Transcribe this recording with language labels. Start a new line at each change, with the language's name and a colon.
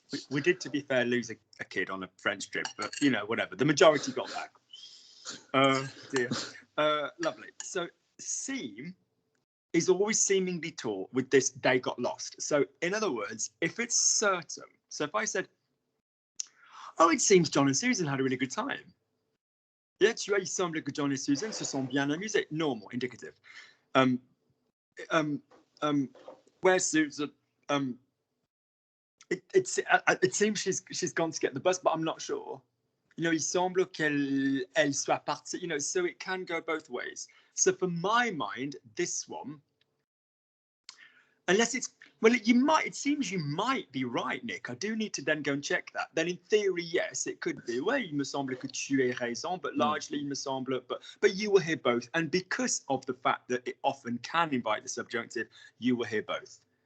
English: We did, to be fair, lose a kid on a French trip, but whatever. The majority got back. Dear. Lovely. So seem is always seemingly taught with this they got lost. So in other words, if it's certain, so if I said, oh, it seems John and Susan had a really good time. Yeah,
French: tu vois, il semble que John et Susan se sont bien amusés.
English: Normal, indicative. Where's Susan? It seems she's gone to get the bus, but I'm not sure.
French: Il semble qu'elle soit partie.
English: So it can go both ways. So for my mind, this one, unless it's it seems you might be right, Nick. I do need to then go and check that. Then in theory, yes, it could be. Well,
French: il me semble que tu aies raison,
English: but largely
French: il me semble.
English: But you will hear both, and because of the fact that it often can invite the subjunctive, you will hear both.